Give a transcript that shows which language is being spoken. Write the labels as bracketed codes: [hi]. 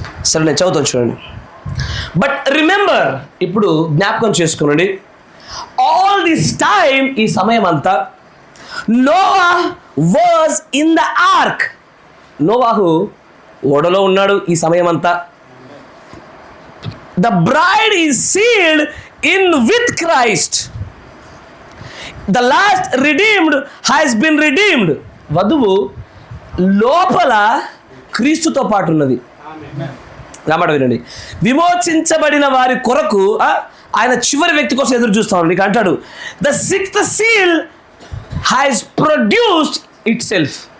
[te] సరే నేను చదువుతాను చూడండి. [en] but remember, [te] ఇప్పుడు జ్ఞాపకం చేసుకునండి, [en] all this time, [te] ఈ సమయం అంతా [en] Noah was in the ark. [te] నోవాహు ఓడలో ఉన్నాడు ఈ సమయం అంతా. [en] The bride is sealed in with Christ. The last redeemed has been redeemed. [te] వధువు లోపల క్రీస్తుతో పాటు ఉన్నది. రామాట వినండి. విమోచించబడిన వారి కొరకు ఆయన చివరి వ్యక్తి కోసం ఎదురు చూస్తాం. నీకు అంటాడు, [en] the 6th seal has produced itself.